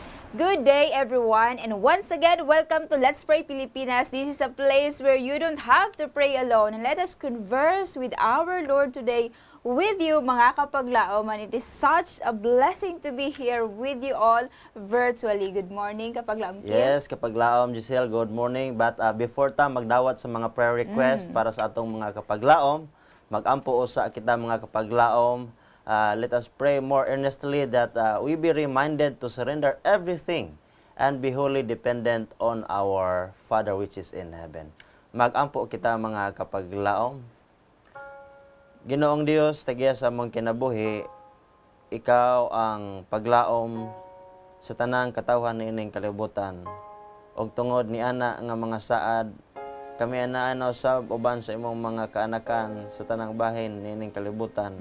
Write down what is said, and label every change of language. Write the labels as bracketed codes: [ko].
[en] Good day everyone, and once again, welcome to Let's Pray Pilipinas. This is a place where you don't have to pray alone, and let us converse with our Lord today with you, [ceb] mga kapaglaom. [en] And it is such a blessing to be here with you all virtually. Good morning, kapaglaom Kim. Yes, kapaglaom Giselle, good morning. [ceb] But before ta magdawat sa mga prayer request para sa atong mga kapaglaom, magampo usa kita mga kapaglaom. [en] Let us pray more earnestly that we be reminded to surrender everything and be wholly dependent on our Father which is in heaven. [ceb] Magampo kita mga kapaglaom. Ginoong Dios, tagiya sa among kinabuhi, ikaw ang paglaom sa tanang katawhan niining kalibutan. Og tungod ni ana nga mga saad, kami anaanaw sa uban sa imong mga kaanakan sa tanang bahin niining kalibutan.